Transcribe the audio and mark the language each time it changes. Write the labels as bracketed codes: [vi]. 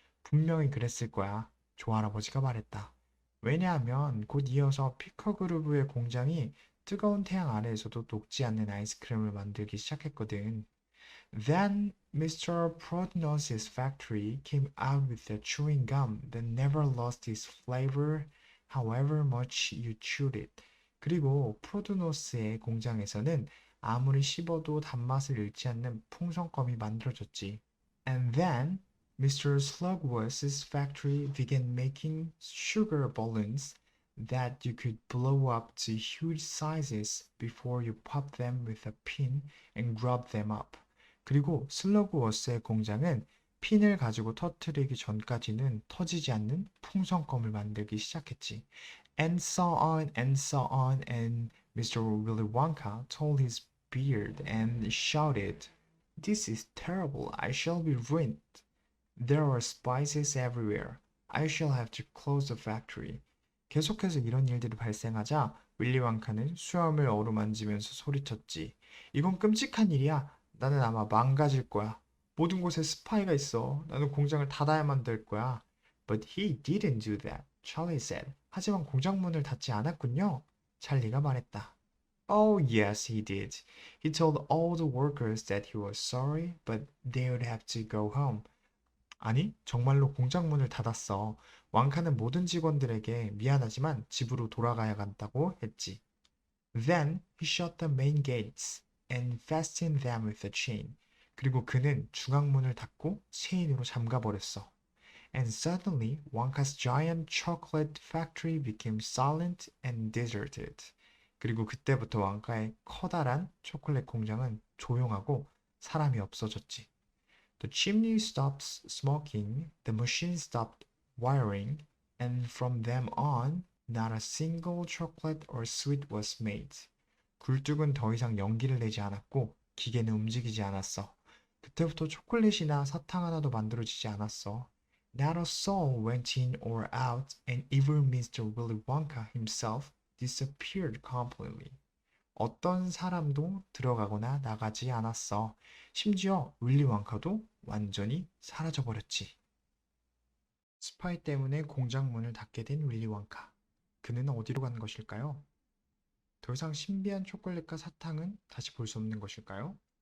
[ko] 분명히 그랬을 거야. 조 할아버지가 말했다. 왜냐하면 곧 이어서 피커 그루브의 공장이 뜨거운 태양 아래에서도 녹지 않는 아이스크림을 만들기 시작했거든. [en] Then Mr. Prodnos's factory came out with a chewing gum that never lost its flavor however much you chewed it. [ko] 그리고 프로드노스의 공장에서는 아무리 씹어도 단맛을 잃지 않는 풍선껌이 만들어졌지. [en] And then Mr. Slugworth's factory began making sugar balloons that you could blow up to huge sizes before you pop them with a pin and grub them up. 그리고 슬러그워스의 공장은 핀을 가지고 터뜨리기 전까지는 터지지 않는 풍선껌을 만들기 시작했지. And so on and so on, and Mr. Willy Wonka told his beard and shouted, This is terrible, I shall be ruined. There are spices everywhere. I shall have to close the factory. [ko] 계속해서 이런 일들이 발생하자 윌리 왕카는 수염을 어루만지면서 소리쳤지. 이건 끔찍한 일이야. 나는 아마 망가질 거야. 모든 곳에 스파이가 있어. 나는 공장을 닫아야만 될 거야. [en] But he didn't do that, Charlie said. [ko] 하지만 공장 문을 닫지 않았군요. 찰리가 말했다. [en] Oh, yes, he did. He told all the workers that he was sorry, but they would have to go home. [ko] 아니, 정말로 공장 문을 닫았어. 왕카는 모든 직원들에게 미안하지만 집으로 돌아가야 한다고 했지. [en] Then he shut the main gates and fastened them with a chain. [ko] 그리고 그는 중앙문을 닫고 체인으로 잠가버렸어. [en] And suddenly, Wonka's giant chocolate factory became silent and deserted. [ko] 그리고 그때부터 왕카의 커다란 초콜릿 공장은 조용하고 사람이 없어졌지. [en] The chimney stopped smoking, the machine stopped wiring, and from then on, Not a single chocolate or sweet was made. [ko] 굴뚝은 더 이상 연기를 내지 않았고 기계는 움직이지 않았어. 그때부터 초콜릿이나 사탕 하나도 만들어지지 않았어. [en] Not a soul went in or out, and even Mr. Willy Wonka himself disappeared completely. [ko] 어떤 사람도 들어가거나 나가지 않았어. 심지어 윌리 왕카도 완전히 사라져버렸지. 스파이 때문에 공장 문을 닫게 된 윌리 왕카. 그는 어디로 간 것일까요? 더 이상 신비한 초콜릿과 사탕은 다시 볼 수 없는 것일까요?